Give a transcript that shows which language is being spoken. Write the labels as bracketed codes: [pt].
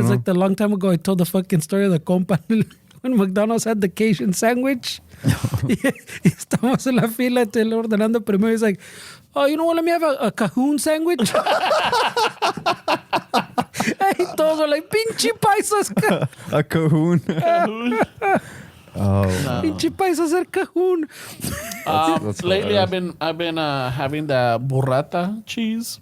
[en] It's like the long time ago I told the fucking story of the compa when McDonald's had the Cajun sandwich. [es] y estamos en la fila y estoy ordenando primero. [en] He's like, oh, you know what? Let me have a Cajoon sandwich. [es] Y todos [en] are like, [es] pinche paisas. [en] A cajoon. Oh, [es] Pinche paisas el Cajoon. [en] That's Lately, hilarious. I've been having the burrata cheese.